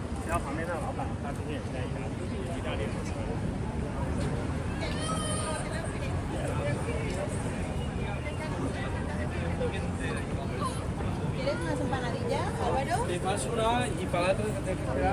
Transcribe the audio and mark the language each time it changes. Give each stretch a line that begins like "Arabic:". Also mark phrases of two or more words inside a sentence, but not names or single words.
Chinese: 然后旁边那个老板他今天也是在意大利的车。
Spanish: ¿Quieres unas empanadillas, Álvaro? Te paso una y para la otra te tengo que esperar.